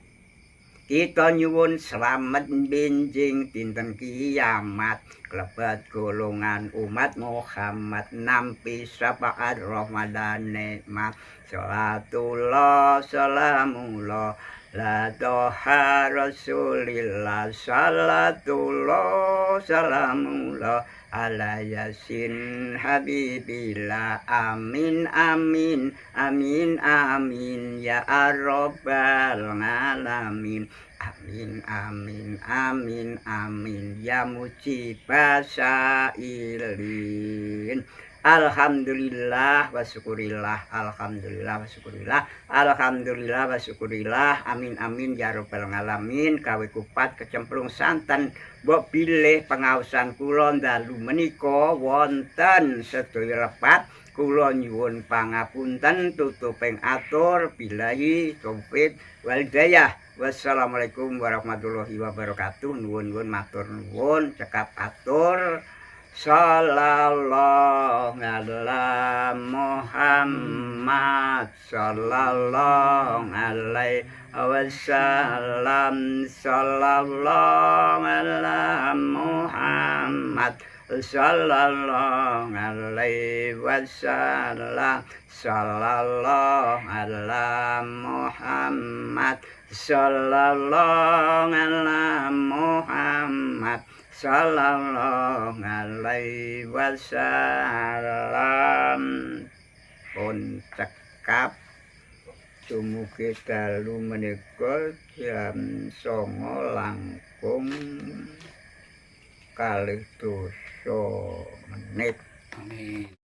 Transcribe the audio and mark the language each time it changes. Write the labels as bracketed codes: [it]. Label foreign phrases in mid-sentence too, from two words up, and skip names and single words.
[jv] Kita nyuwun slamet benjing dinten kiamat, klebat golongan umat Muhammad nampi syafaat Ramadan nikmat. [ar] صلاة الله سلام الله على طه رسول الله. صلاة الله سلام الله على يس حبيب الله. آمين آمين آمين آمين يا رب العالمين. آمين آمين آمين آمين يا مجيب السائلين. الحمد لله والشكر لله. الحمد لله والشكر لله. الحمد لله والشكر لله. آمين آمين يا رب العالمين. [jv] Kawe kupat kecemplung santan mbok bilih pengaosan kula dalu menika wonten sedaya lepat. Kula nyuwun pangapunten tutuping atur [ar] بالله التوفيق والهداية. والسلام عليكم ورحمة الله وبركاته. [jv] Nuwun-nuwun matur nuwun cekap atur. [ar] صلى الله على محمد صلى الله عليه وسلم. صلى الله على محمد صلى الله عليه وسلم. صلى الله على محمد صلى الله على محمد صلى الله عليه وسلم. [jv] Pun cekap dumugi dalu menika jam 09.00 langkung 2 menit. Amin.